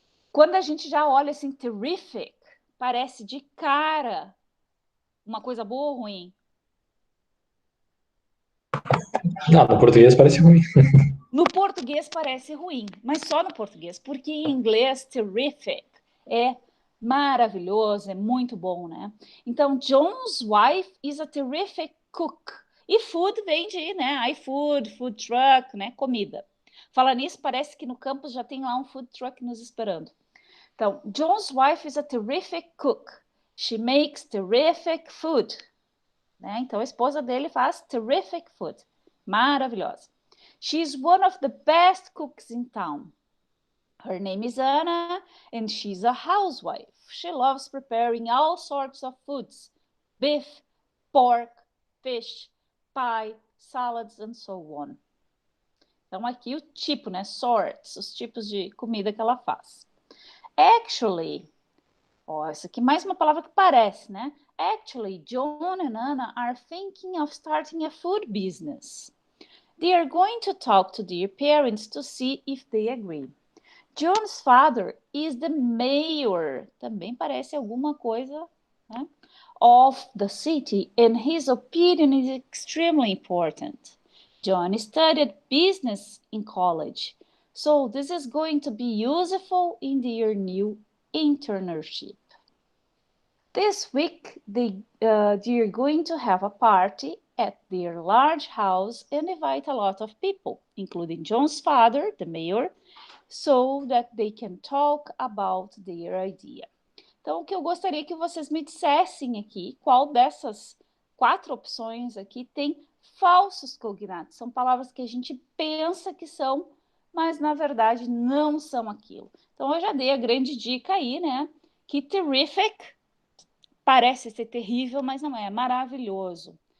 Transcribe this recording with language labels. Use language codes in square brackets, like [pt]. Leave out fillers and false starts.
[pt] Quando a gente já olha assim, terrific, parece de cara uma coisa boa ou ruim? Não, no português parece ruim. No português parece ruim, mas só no português, porque em inglês, terrific é maravilhoso, é muito bom, né? Então, [en] John's wife is a terrific cook. [pt] E food vem de, né? iFood, food truck, né? Comida. Fala nisso, parece que no campus já tem lá um food truck nos esperando. Então, [en] John's wife is a terrific cook. She makes terrific food. Né? [pt] Então, a esposa dele faz terrific food. Maravilhosa. [en] She's one of the best cooks in town. Her name is Anna, and she's a housewife. She loves preparing all sorts of foods. Beef, pork, fish, pie, salads, and so on. [pt] Então, aqui o tipo, né? Sorts, os tipos de comida que ela faz. Actually, essa aqui mais uma palavra que parece, né? [en] Actually, John and Anna are thinking of starting a food business. They are going to talk to their parents to see if they agree. John's father is the mayor. [pt] Também parece alguma coisa, né? [en] Of the city, and his opinion is extremely important. John studied business in college, so this is going to be useful in their new internship. This week, they're going to have a party at their large house and invite a lot of people, including John's father, the mayor, so that they can talk about their idea. [pt] Então, o que eu gostaria que vocês me dissessem aqui, qual dessas 4 opções aqui tem falsos cognatos. São palavras que a gente pensa que são, mas na verdade não são aquilo. Então eu já dei a grande dica aí, né? Que terrific parece ser terrível, mas não é. É maravilhoso.